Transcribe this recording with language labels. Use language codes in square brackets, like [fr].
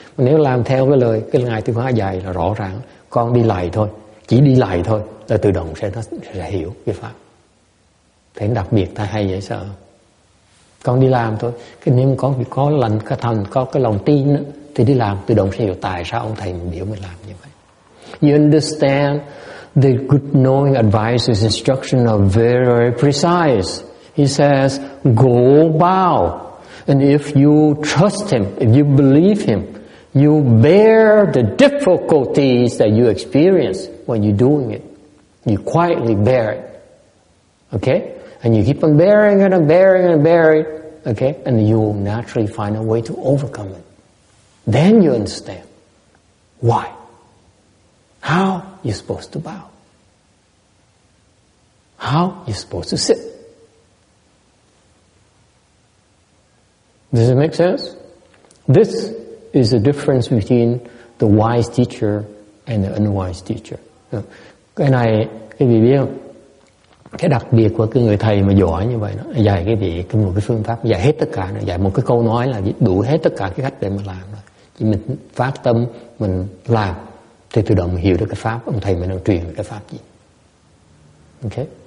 [vi] Mà nếu làm theo cái lời cái ngài Tuyên Hóa dạy là rõ ràng, con đi lạy thôi, chỉ đi lạy thôi là tự động nó sẽ hiểu cái pháp. Thấy đặc biệt ta hay vậy sao? Con đi làm thôi. Cái nếu có lành cái thành, có cái lòng tin đó, thì đi làm tự động sẽ hiểu tại sao ông thầy mình biểu mình làm như vậy. [en] You understand the good knowing advices instruction are very, very precise. He says, go bow. And if you trust him, if you believe him, you bear the difficulties that you experience when you're doing it. You quietly bear it. Okay? And you keep on bearing it and bearing it and bearing it. Okay? And you will naturally find a way to overcome it. Then you understand why. How you're supposed to bow. How you're supposed to sit. Does it make sense? This is the difference between the wise teacher and the unwise teacher. [vi] Cái này, cái vị biết không? Cái đặc biệt của cái người thầy mà giỏi như vậy đó, dạy cái vị một cái phương pháp, dạy hết tất cả, dạy một cái câu nói là đủ hết tất cả cái cách để mà làm rồi. Chỉ mình phát tâm, mình làm, thì tự động mình hiểu được cái pháp ông thầy mình đang truyền cái pháp gì. Ok?